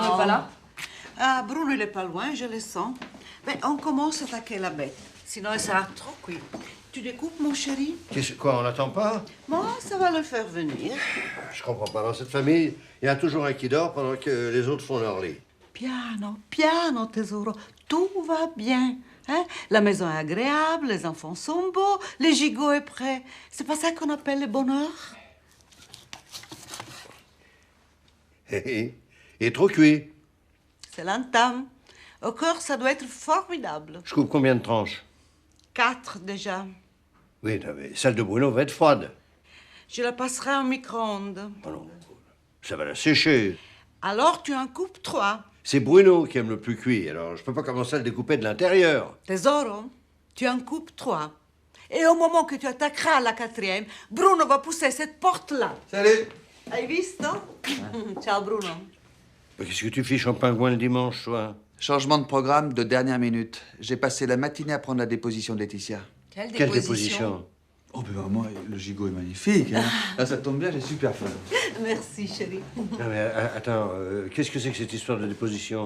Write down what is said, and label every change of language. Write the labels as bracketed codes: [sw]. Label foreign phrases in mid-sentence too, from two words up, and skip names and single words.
[fr] Bruno n'est pas là? Ah, Bruno, il est pas loin, je le sens. Mais on commence à attaquer la bête. Sinon, elle sera trop cuite. Tu découpes, mon chéri? Quoi, on n'attend pas? Bon, ça va le faire venir. Je comprends pas. Dans cette famille, il y a toujours un qui dort pendant que les autres font leur lit. [it] Piano, piano, tesoro. [fr] Tout va bien. Hein? La maison est agréable, les enfants sont beaux, le gigot est prêt. C'est pas ça qu'on appelle le bonheur? Il est trop cuit. C'est l'entame. Au cœur, ça doit être formidable. Je coupe combien de tranches? 4 déjà. Oui, non, mais celle de Bruno va être froide. Je la passerai au micro-ondes. Oh non, ça va la sécher. Alors tu en coupes 3. C'est Bruno qui aime le plus cuit, alors je peux pas commencer à le découper de l'intérieur. Tesoro, tu en coupes 3. Et au moment que tu attaqueras la 4e, Bruno va pousser cette porte-là. Salut. [it] Hai visto? Ciao, Bruno. [fr] Mais qu'est-ce que tu fiches en pingouin le dimanche, toi? Changement de programme de dernière minute. J'ai passé la matinée à prendre la déposition de Laetitia. Quelle déposition? Oh, ben moi, le gigot est magnifique. Hein. Là, ça tombe bien, j'ai super faim. Merci, chérie. Non, mais attends, qu'est-ce que c'est que cette histoire de déposition?